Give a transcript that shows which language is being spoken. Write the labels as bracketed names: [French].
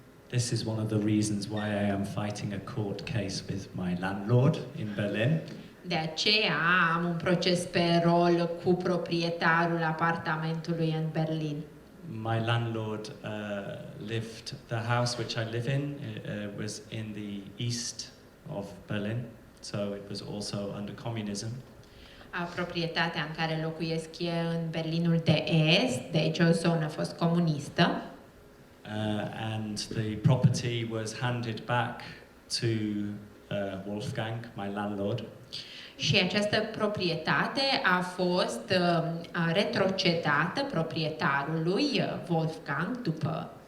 [English] This is one of the reasons why I am fighting a court case with my landlord in Berlin. [Romanian] De aceea am un proces pe rol cu proprietarul apartamentului în Berlin. [English] My landlord the house which I live in was in the east of Berlin, so it was also under communism. [Romanian] Proprietatea în care locuiesc e în Berlinul de Est, deci o zonă a fost comunistă. [English] And the property was handed back to Wolfgang, my landlord. [Romanian] Și această proprietate a fost retrocedată proprietarului Wolfgang după.